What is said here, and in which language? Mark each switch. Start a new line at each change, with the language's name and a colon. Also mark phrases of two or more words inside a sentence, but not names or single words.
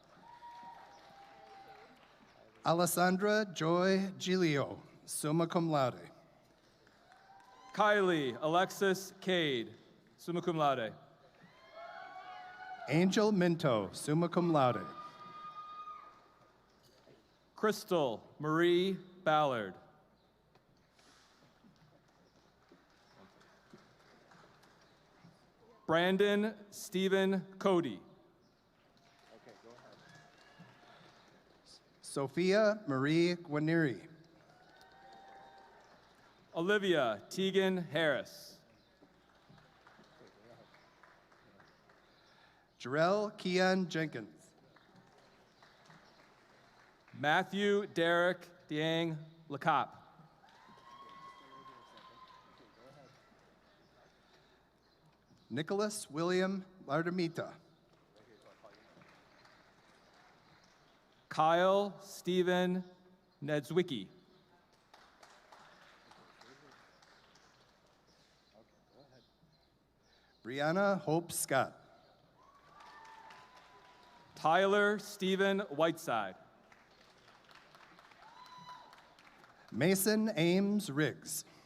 English: Alessandra Joy Giglio,
Latin: summa cum laude.
English: Kylie Alexis Cade,
Latin: summa cum laude.
English: Angel Minto,
Latin: summa cum laude.
English: Crystal Marie Ballard. Brandon Stephen Cody. Sophia Marie Guarneri. Olivia Tegan Harris. Jarrell Keon Jenkins. Matthew Derek Diang Lacop. Nicholas William Lardamita. Kyle Stephen Nedzwicki. Brianna Hope Scott. Tyler Stephen Whiteside. Mason Ames Riggs.